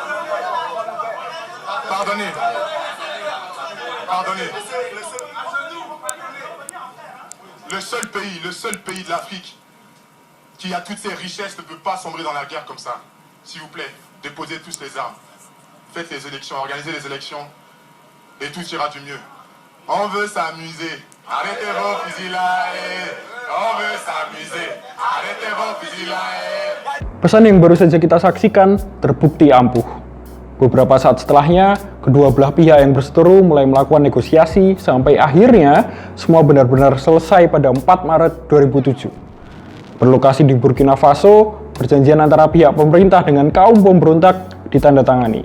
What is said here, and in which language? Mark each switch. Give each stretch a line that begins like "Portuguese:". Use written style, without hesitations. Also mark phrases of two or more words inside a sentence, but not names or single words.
French: Le seul pays de l'Afrique qui a toutes ses richesses ne peut pas sombrer dans la guerre comme ça. S'il vous plaît, déposez tous les armes. Faites les élections, organisez les élections et tout ira du mieux. On veut s'amuser. Arrêtez vos fusils là. On veut s'amuser. Arrêtez vos fusils là.
Indonesian: Pesan yang baru saja kita saksikan terbukti ampuh. Beberapa saat setelahnya, kedua belah pihak yang berseteru mulai melakukan negosiasi sampai akhirnya semua benar-benar selesai pada 4 Maret 2007. Berlokasi di Burkina Faso, perjanjian antara pihak pemerintah dengan kaum pemberontak ditandatangani.